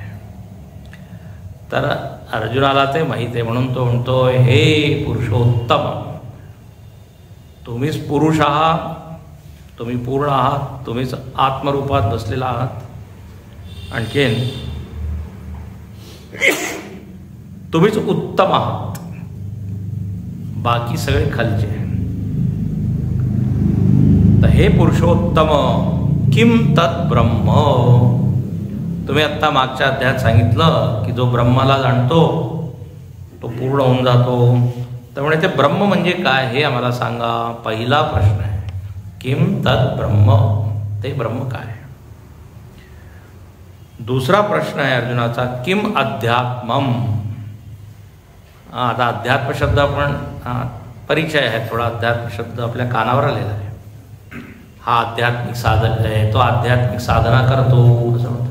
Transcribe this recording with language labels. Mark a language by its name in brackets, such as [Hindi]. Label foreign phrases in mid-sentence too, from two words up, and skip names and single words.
[Marathi] तर अर्जुनाला ते माहीत आहे, म्हणून तो म्हणतोय हे पुरुषोत्तम, तुम्हीच पुरुष आहात, तुम्ही पूर्ण आहात, तुम्हीच आत्मरूपात बसलेला आहात. आणखीन तुम्हीच उत्तम आहात, बाकी सगळे खालचे. तर हे पुरुषोत्तम [Sanskrit] किम तत् ब्रह्म. [Marathi] तुम्ही आत्ता मागच्या अध्यायात सांगितलं की जो ब्रह्माला जाणतो तो पूर्ण होऊन जातो. त्यामुळे ते ब्रह्म म्हणजे काय हे आम्हाला सांगा. पहिला प्रश्न आहे [Sanskrit] किम तत् ब्रह्म, [Marathi] ते ब्रह्म काय. दुसरा प्रश्न आहे अर्जुनाचा [Sanskrit] किम अध्यात्मम. [Marathi] आता अध्यात्म शब्द आपण परिचय आहे थोडा. अध्यात्म शब्द आपल्या कानावर आलेला आहे. हा आध्यात्मिक साधक आहे, तो आध्यात्मिक साधना करतो असं म्हणतो.